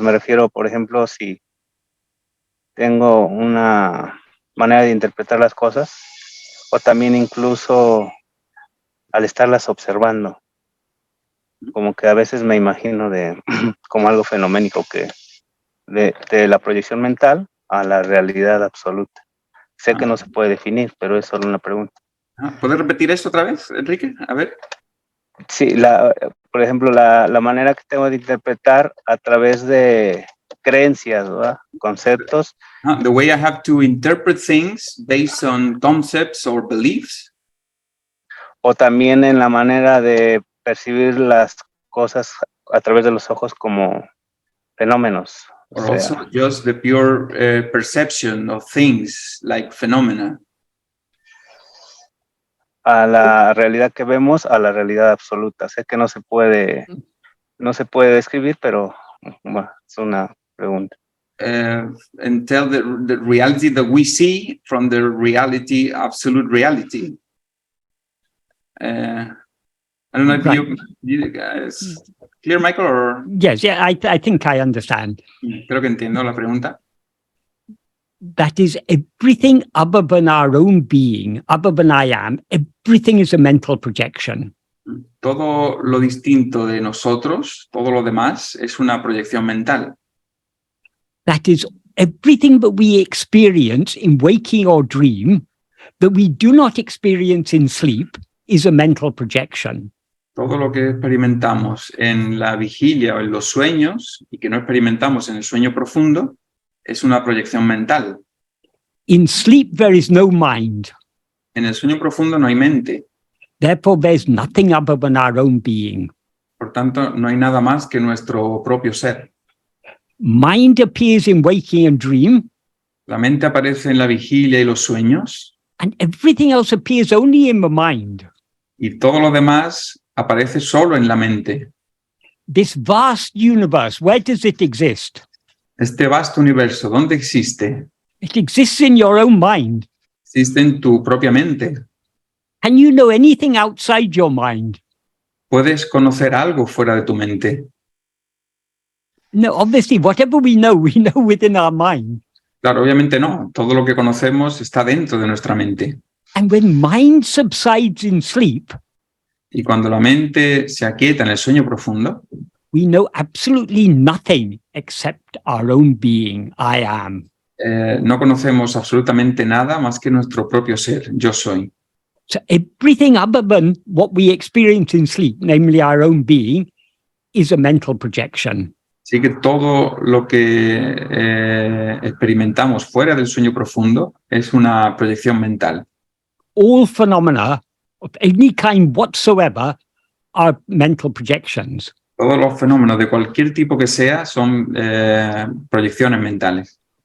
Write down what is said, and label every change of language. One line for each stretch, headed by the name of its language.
Spanish: Me refiero, por ejemplo, si tengo una manera de interpretar las cosas, o también incluso al estarlas observando, como que a veces me imagino como algo fenoménico, que de la proyección mental a la realidad absoluta. Sé que no se puede definir, pero es solo una pregunta. ¿Puedes repetir esto otra vez, Enrique? A ver. Sí, por ejemplo, la manera que tengo de interpretar a través de creencias, ¿verdad? Conceptos.
English: The way I have to interpret things based on concepts or beliefs.
Spanish: o también en la manera de percibir las cosas a través de los ojos como fenómenos. O
English: Or
Spanish: sea,
English: also just the pure perception of things like phenomena.
Spanish: a la realidad que vemos, a la realidad absoluta. Sé que no se puede describir, pero bueno, es una pregunta.
English: And tell the reality that we see from the reality, absolute reality. I don't know if Right. you guys clear, Michael, or Yes, yeah, I think I understand.
Spanish: creo que entiendo la pregunta.
English: That is, everything other than our own being, other than I am, everything is a mental projection.
Spanish: Todo lo distinto de nosotros, todo lo demás, es una proyección mental.
English: That is, everything that we experience in waking or dream that we do not experience in sleep is a mental projection.
Spanish: Todo lo que experimentamos en la vigilia o en los sueños y que no experimentamos en el sueño profundo es una proyección mental.
English: In sleep, there is no mind.
Spanish: En el sueño profundo no hay mente.
English: Therefore, there's nothing other than our own being.
Spanish: Por tanto, no hay nada más que nuestro propio ser.
English: Mind appears in waking and dream,
Spanish: La mente aparece en la vigilia y los sueños
English: and everything else appears only in the mind.
Spanish: y todo lo demás aparece solo en la mente.
English: This vast universe, where does it exist?
Spanish: Este vasto universo, ¿dónde existe?
English: It exists in your own mind.
Spanish: Existe en tu propia mente.
English: Can you know anything outside your mind?
Spanish: ¿Puedes conocer algo fuera de tu mente?
English: No, obviously, whatever we know within our mind.
Spanish: Claro, obviamente no. Todo lo que conocemos está dentro de nuestra mente.
English: And when mind subsides in sleep,
Spanish: Y cuando la mente se aquieta en el sueño profundo,
English: we know absolutely nothing except our own being, I am.
Spanish: no conocemos absolutamente nada más que nuestro propio ser, yo soy.
English: So everything other than what we experience in sleep, namely our own being, is a mental projection.
Spanish: Así que todo lo que experimentamos fuera del sueño profundo es una proyección mental.
English: All phenomena of any kind whatsoever are mental projections.
Spanish: Todos los fenómenos de cualquier tipo que sea son proyecciones mentales.